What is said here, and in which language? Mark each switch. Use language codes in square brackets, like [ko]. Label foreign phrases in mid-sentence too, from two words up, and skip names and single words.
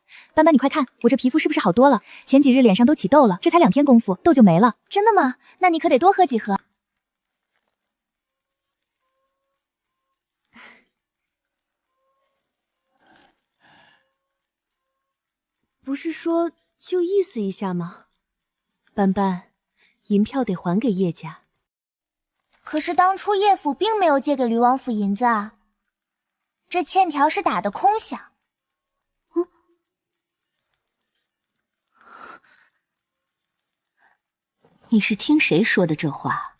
[zh] 斑斑，你快看，我這皮膚是不是好多了？前幾日臉上都起痘了，這才2天功夫，痘就沒了。真的嗎？那你可得多喝幾盒。不是說就意思一下嗎？斑斑，銀票得還給葉家。可是當初葉府並沒有借給呂王府銀子啊，這欠條是打的空響。你是聽誰說的這話？